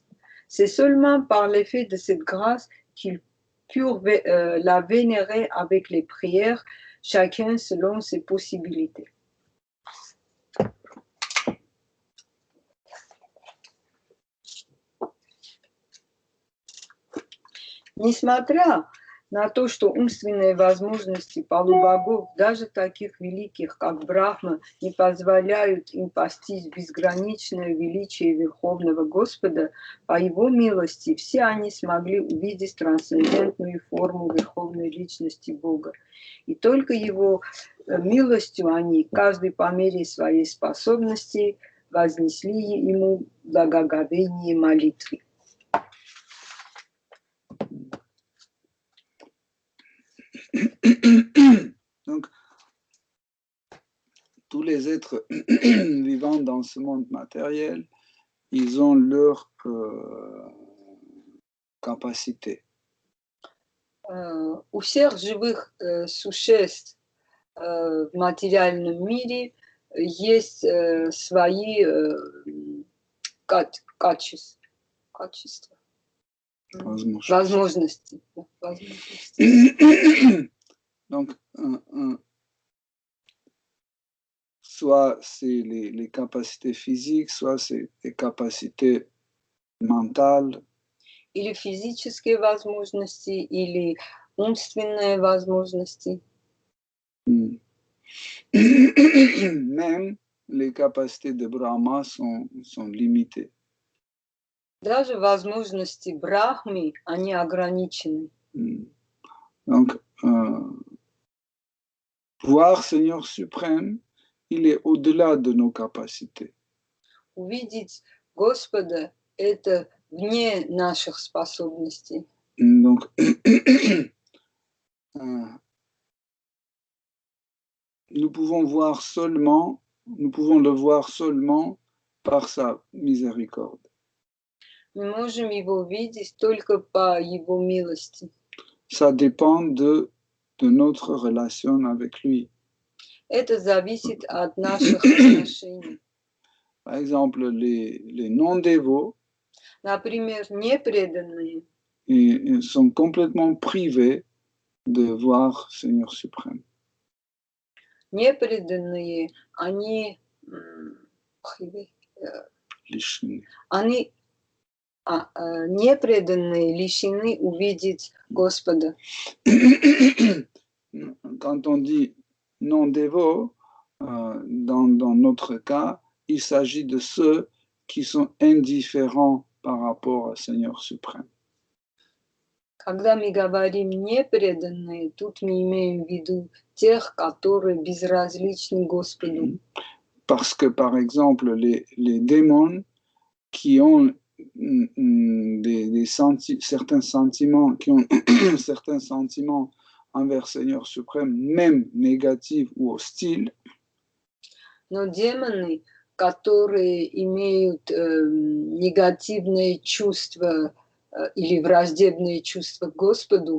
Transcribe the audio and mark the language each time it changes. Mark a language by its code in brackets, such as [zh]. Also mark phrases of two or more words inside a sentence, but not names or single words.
[fr] C'est seulement par l'effet de cette grâce qu'ils purent la vénérer avec les prières, chacun selon ses possibilités. [ru] Несмотря на то, что умственные возможности полубогов, даже таких великих, как Брахма, не позволяют им постичь безграничное величие Верховного Господа, по Его милости все они смогли увидеть трансцендентную форму Верховной Личности Бога. И только Его милостью они, каждый по мере своей способности, вознесли Ему благоговение молитвы. [fr] Donc, tous les êtres vivants dans ce monde matériel, ils ont leur capacité. [ru] У всех живых существ в материальном мире есть свои качества. Возможности. [fr] Donc, soit c'est les capacités physiques, soit c'est les capacités mentales. [ru] Или физические возможности, или умственные возможности. [fr] Même les capacités de Brahma sont limitées. [ru] Даже возможности Брахмы, они ограничены. [fr] Donc, voir Seigneur suprême, il est au-delà de nos capacités. [ru] Увидеть Господа — это вне наших способностей. [fr] Donc, nous pouvons le voir seulement par sa miséricorde. [ru] Мы можем его видеть только по его милости. [fr] Ça dépend de notre relation avec lui. [ru] Это зависит от наших отношений. [fr] Par exemple, les non-dévots, [ru] Например, непреданные [fr] ils sont complètement privés de voir Seigneur suprême. [ru] непреданные, они Лишены. непреданные лишены увидеть Господа. [fr] Quand on dit non-dévots, dans notre cas, il s'agit de ceux qui sont indifférents par rapport au Seigneur suprême. [ru] Когда мы говорим непреданные, тут мы имеем в виду тех, которые безразличны Господу. [fr] Parce que, par exemple, les démons qui ont certains sentiments, certains sentiments envers Seigneur suprême, même négatifs ou hostiles, [ru] Но демоны, которые имеют негативные чувства или враждебные чувства к Господу,